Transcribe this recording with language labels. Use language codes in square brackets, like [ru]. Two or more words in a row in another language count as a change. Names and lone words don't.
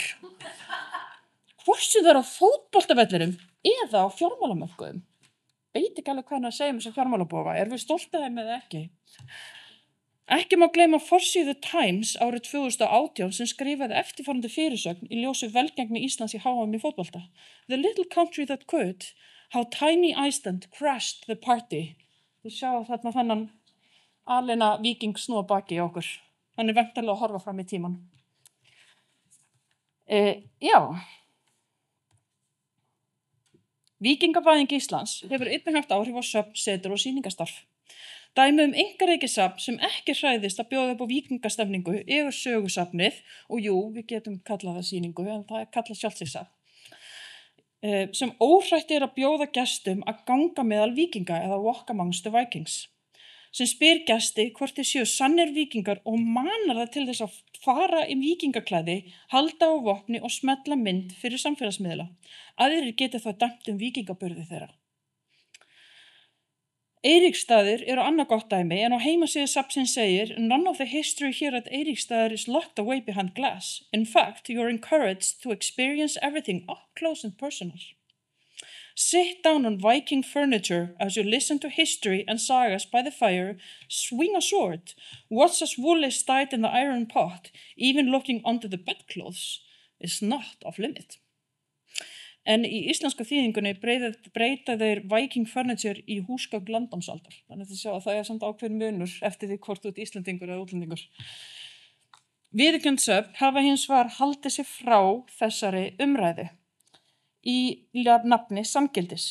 [is] Hvorsu það á fótboltavellinum eða á fjármálamörkuðum. Veit ekki alveg hvað hann að segja þessa fjármálabófa. Erum við stolt af þeim eða ekki? Ekki má gleyma forsíðu Times árið 2018 sem skrifaði eftirfarandi fyrirsögn í ljósi velgengni Íslands í HM í fótbolta. [en] The little country that could, how tiny Iceland crashed the party. [is] Þú sjá þarna þennan alina víking snúa baki í okkur. Hann væntanlega að horfa fram í tíman. Já. Víkingavæðing Íslands hefur einnig haft áhrif á söfn, setur og sýningastarf. Dæmi einkareikissafn sem ekki hræðist að bjóða upp á víkingastemningu yfir sögusafnið, og jú, við getum kallað það sýningu, en það kallað sjálfsísafn, sem óhrætt að bjóða gestum að ganga meðal víkinga eða [en] walk amongst the Vikings, [is] sem spyr gesti hvort þeir séu sannir víkingar og manar það til þess að fara í víkingaklæði, halda á vopni og smetla mynd fyrir samfélagsmiðla. Aðrir geta þá dæmt víkingaburði þeirra. Eiríksstaðir eru annað gott dæmi, en á heimasíðu safnsins segir [en] None of the history here at Eiríksstaðir is locked away behind glass. In fact, you are encouraged to experience everything up close and personal. Sit down on Viking furniture as you listen to history and sagas by the fire, swing a sword, watch as wool is dyed in the iron pot, even looking under the bedclothes is not off limit. [is] En í íslensku þýðingunni breyta þeir [en] Viking furniture [is] í húsgögn landnámsaldar. Þannig að sjá að það samt ákveðin munur eftir því hvort þú ert Íslendingur eða útlendingur. Viðurkennd söfn hafa hins vegar haldið sig frá þessari umræðu í nafni samgildis.